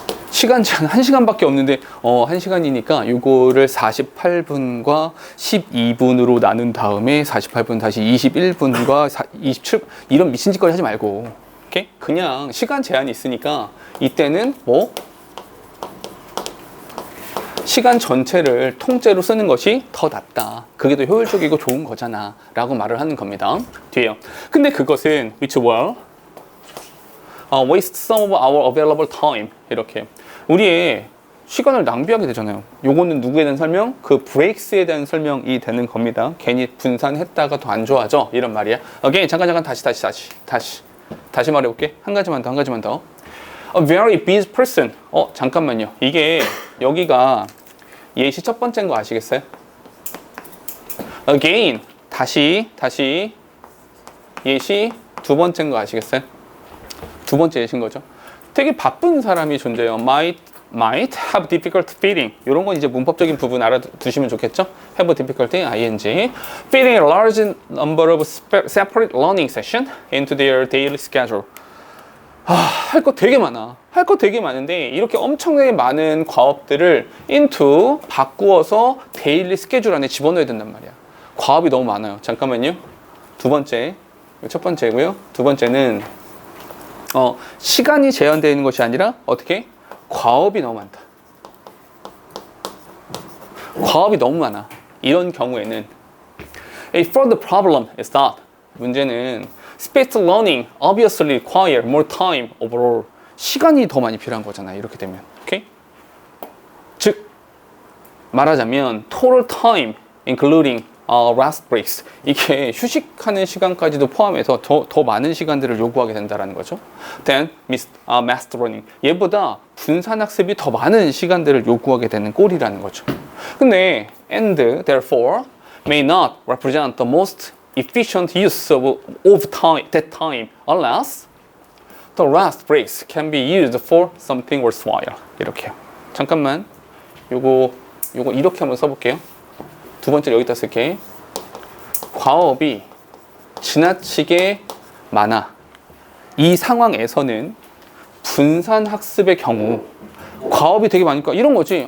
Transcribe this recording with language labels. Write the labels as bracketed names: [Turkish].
[Korean] 시간 제한 1시간밖에 없는데 1시간이니까 요거를 48분과 12분으로 나눈 다음에 48분 다시 21분과 27분 이런 미친 짓거리 하지 말고 오케이? 그냥 시간 제한이 있으니까 이때는 뭐 시간 전체를 통째로 쓰는 것이 더 낫다. 그게 더 효율적이고 좋은 거잖아 라고 말을 하는 겁니다. 뒤에요. 근데 그것은 [English] which will waste some of our available time [Korean] 이렇게 우리의 시간을 낭비하게 되잖아요. 요거는 누구에 대한 설명? 그 브레이크스에 대한 설명이 되는 겁니다. 괜히 분산했다가 더 안 좋아져 이런 말이야. 오케이 잠깐 다시 말해볼게. 한 가지만 더. [English] A very busy person. [Korean] 잠깐만요. 이게 여기가 예시 첫 번째인 거 아시겠어요? Again 다시 예시 두 번째인 거 아시겠어요? 두 번째 예시인 거죠. 되게 바쁜 사람이 존재해요. [English] might have difficulty fitting. [Korean] 이런 건 이제 문법적인 부분 알아두시면 좋겠죠? [English] have difficulty, ing. fitting a large number of separate learning sessions into their daily schedule. [Korean] 할 거 되게 많아. 할 거 되게 많은데 이렇게 엄청나게 많은 과업들을 into 바꾸어서 데일리 스케줄 안에 집어넣어야 된단 말이야. 과업이 너무 많아요. 잠깐만요. 두 번째, 첫 번째고요. 두 번째는 시간이 제한되어 있는 것이 아니라 어떻게? 과업이 너무 많다. 과업이 너무 많아. 이런 경우에는 [English] A further problem is that [Korean] 문제는 [English] spaced learning obviously require more time overall. [Korean] 시간이 더 많이 필요한 거잖아요. 이렇게 되면. 오케이? 즉 말하자면 [English] total time including rest breaks. [Korean] 이게 휴식하는 시간까지도 포함해서 더 많은 시간들을 요구하게 된다는 거죠. [English] Then master learning. [Korean] 얘보다 분산학습이 더 많은 시간들을 요구하게 되는 꼴이라는 거죠. 근데 [English] and therefore may not represent the most efficient use of time, that time unless the rest breaks can be used for something worthwhile. [Korean] 이렇게요. 잠깐만. 요거 이렇게 한번 써볼게요. 두 번째로 여기다 쓸게. 과업이 지나치게 많아. 이 상황에서는 분산학습의 경우 과업이 되게 많으니까 이런 거지.